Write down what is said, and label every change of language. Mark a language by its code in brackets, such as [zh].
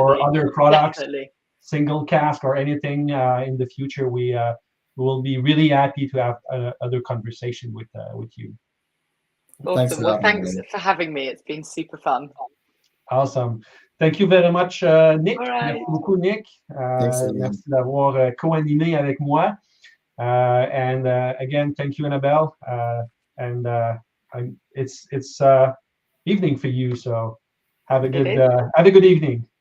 [en] Or other products, definitely. Single cask or anything in the future, we will be really happy to have other conversation with you. Awesome. Well, thanks for having me. It's been super fun. Awesome. Thank you very much, Nick. All right. [fr] Merci beaucoup, Nick. Merci d'avoir co-animé avec moi. [en] And again, thank you, Annabel. And it's evening for you, so have a good evening.